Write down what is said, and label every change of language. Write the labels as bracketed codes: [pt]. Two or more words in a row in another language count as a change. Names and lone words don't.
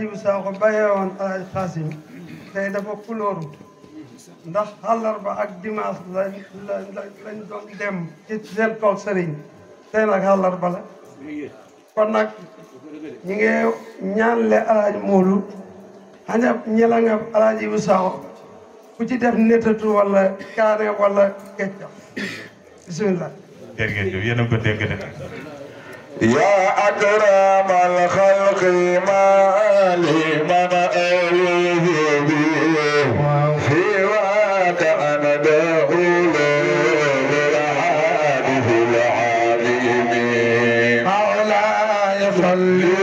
[wo] bu Saaxo bàyyee woon Alaaji Xaasim tey dafa kulóoru ndax àllarba ak dimanche lañ doon dem ci seen tool sëriñ tey nag àllarba la kon nag ñi ngi ñaanle Alaaji Moodu xaña ñela nga Alaaji bu Saaxo ku ci def nettatu wala kaane wala keccax bismillah jërëjëf yéen a ko dégg de [ar] يا أكرم الخلق ما لمن ألوه به سواك أنا داخل بالحادث العظيم مولاي صل